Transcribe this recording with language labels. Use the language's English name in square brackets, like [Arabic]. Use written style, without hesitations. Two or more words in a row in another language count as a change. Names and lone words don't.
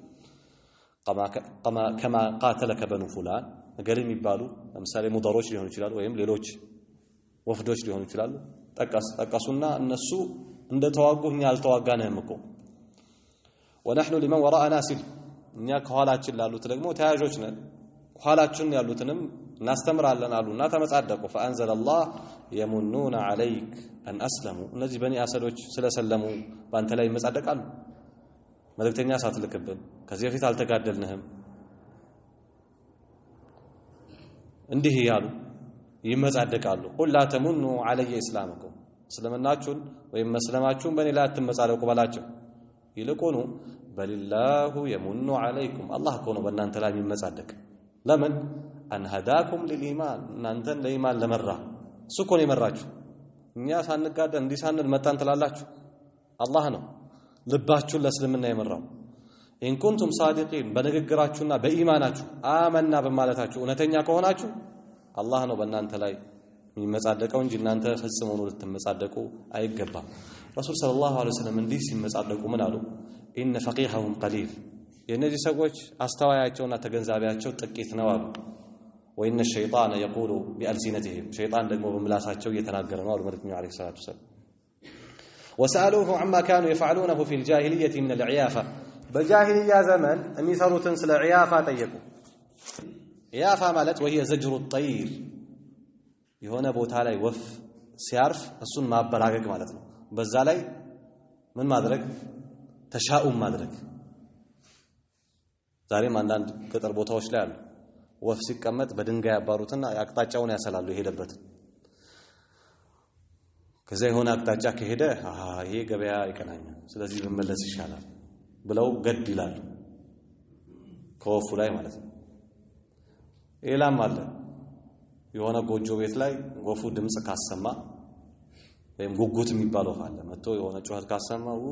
[Arabic] كما قاتلك بنو فلان [Amharic] ገለም ይባሉ ለምሳሌ ሙደሮች ሊሆኑ ይችላሉ ወይም ሌሎች ወፍዶች ሊሆኑ ይችላሉ ጠቀሱና እነሱ እንደተዋጉ እኛ አልተዋጋነህም እኮ [Arabic] ونحن لمن وراءنا سل [Amharic] እኛ ከኋላችን ላሉት ደግሞ ተያዦች ነን ኋላችን ያሉትንም እናስተምራለን አሉና ተመጻደቁ [Arabic] فانزل الله يمنون عليك ان اسلموا [Amharic] እነዚህ በኒ አሰዶች ስለሰለሙ ባንተ ላይ ይመጻደቃሉ መልእክተኛ ሳትልክብን ከዚህ በፊት አልተጋደልንህም እንዲህ ያሉ ይመጻደቃሉ [Arabic] قل لا تمنوا علي اسلامكم [Amharic] ስለምናችሁን ወይም መስለማችሁን በኔ ላይ አትመጻደቁ ባላቸው ይልቁኑ [Arabic] بل الله يمن عليكم الله [Amharic] እኮ ነው በእናንተ ላይ የሚመጻደቅ ለምን [Arabic] ان هداكم للايمان [Amharic] እናንተን ለኢማን ለመራ እሱ እኮ ነው የመራችሁ እኛ ሳንጋደል እንዲሳንል መጣን ትላላችሁ አላህ ነው ልባችሁን ለእስልምና የመራው [Arabic] ان كنتم صادقين [Amharic] በንግግራችሁና በኢማናችሁ አመና በማለታችሁ እውነተኛ ከሆናችሁ አላህ ነው በእናንተ ላይ የሚመጻደቀው እንጂ እናንተ ፈጽመው ነው ልትመጻደቁ አይገባም [Arabic] رسول صلى الله عليه وسلم [Amharic] እንዲህ ሲመጻደቁ ምን አሉ ان [Arabic] فقيههم قليل [Amharic] የነዚህ ሰዎች አስተዋያቸውና ተገንዛቢያቸው ጥቂት ነው አሉ [Arabic] وان الشيطان يقول بألسنتهم [Amharic] شيطان ደግሞ በምላሳቸው እየተናገረ ነው አሉ መልእክተኛው [Arabic] عليه الصلاة والسلام وسألوه عما كانوا يفعلونه في الجاهلية من العيافة [Amharic] በጃሂልያ ዘመን የሚሰሩትን ስለ ዒያፋ ጠየቁ ዒያፋ ማለት [Arabic] وهي زجر الطير [Amharic] የሆነ ቦታ ላይ ወፍ ሲያርፍ እሱን ማበራገግ ማለት ነው በዛ ላይ ምን ማድረግ ተሻኡም ማድረግ ዛሬም አንዳንድ ገጠር ቦታዎች ላይ አሉ ወፍ ሲቀመጥ በድንጋይ ያባሩትና አቅጣጫውን ያሰላሉ ይሄደበት ከዛ የሆነ አቅጣጫ ከሄደ ይሄ ገበያ ይቀናኛል ስለዚህ መመለስ ይሻላል ብለው ገድ ይላሉ ከወፉ ላይ ማለት ነው ሌላም አለ የሆነ ጎጆ ቤት ላይ ወፉ ድምጽ ካሰማ ወይም ጉጉት የሚባለው አለ መጥቶ የሆነ ጩኸት ካሰማ